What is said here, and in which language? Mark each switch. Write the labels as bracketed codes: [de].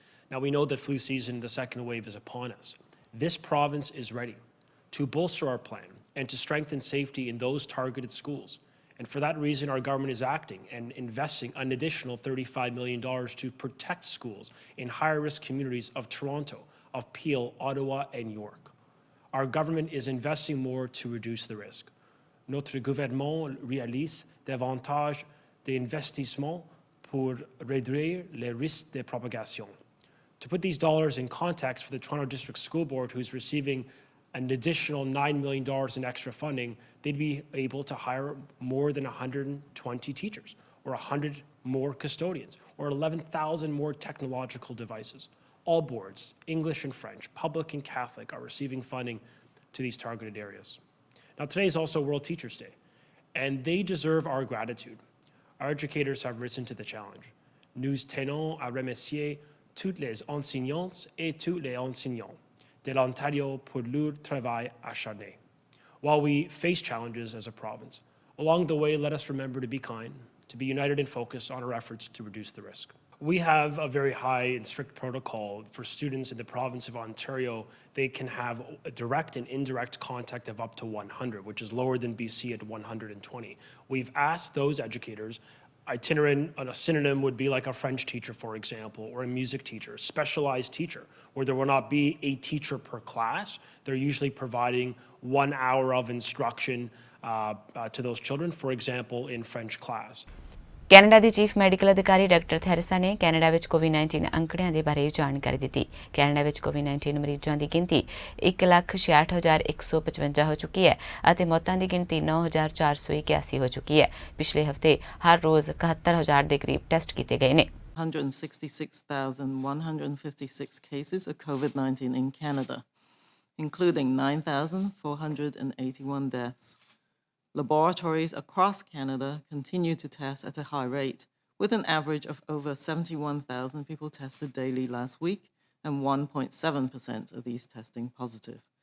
[en] Now, we know that flu season, the second wave, is upon us. This province is ready to bolster our plan and to strengthen safety in those targeted schools. And for that reason, our government is acting and investing an additional $35 million to protect schools in high-risk communities of Toronto, of Peel, Ottawa, and York. Our government is investing more to reduce the risk. [fr] Notre gouvernement réalise davantage d'investissements pour réduire les risques de propagation. [en] To put these dollars in context for the Toronto District School Board, who's receiving an additional $9 million in extra funding, they'd be able to hire more than 120 teachers, or 100 more custodians, or 11,000 more technological devices. All boards, English and French, public and Catholic, are receiving funding to these targeted areas. Now, today is also World Teachers' Day, and they deserve our gratitude. Our educators have risen to the challenge. [fr] Nous tenons à remercier toutes les enseignantes et tous les enseignants de l'Ontario pour leur travail acharné. [en] While we face challenges as a province, along the way, let us remember to be kind, to be united and focused on our efforts to reduce the risk. We have a very high and strict protocol for students in the province of Ontario. They can have a direct and indirect contact of up to 100, which is lower than BC at 120. We've asked those educators, itinerant, a synonym would be like a French teacher, for example, or a music teacher, a specialized teacher, where there will not be a teacher per class. They're usually providing 1 hour of instruction to those children, for example, in French class. [pa] Canada ਦੀ chief medical ਅਧਿਕਾਰੀ doctor Theresa ਨੇ Canada ਵਿੱਚ ਕੋਵਿਡ-19 ਅੰਕੜਿਆਂ ਦੇ ਬਾਰੇ ਜਾਣਕਾਰੀ ਦਿੱਤੀ। Canada ਵਿੱਚ ਕੋਵਿਡ-19 ਮਰੀਜ਼ਾਂ ਦੀ ਗਿਣਤੀ 1,66,155 ਹੋ ਚੁੱਕੀ ਹੈ ਅਤੇ ਮੌਤਾਂ ਦੀ ਗਿਣਤੀ 9,481 ਹੋ ਚੁੱਕੀ ਹੈ। ਪਿਛਲੇ ਹਫ਼ਤੇ ਹਰ ਰੋਜ਼ 71,000 ਦੇ ਕਰੀਬ ਟੈਸਟ ਕੀਤੇ ਗਏ ਨੇ। [en] 166,156 cases of COVID-19 in Canada, including 9,481 deaths. Laboratories across Canada continue to test at a high rate, with an average of over 71,000 people tested daily last week, and 1.7% of these testing positive.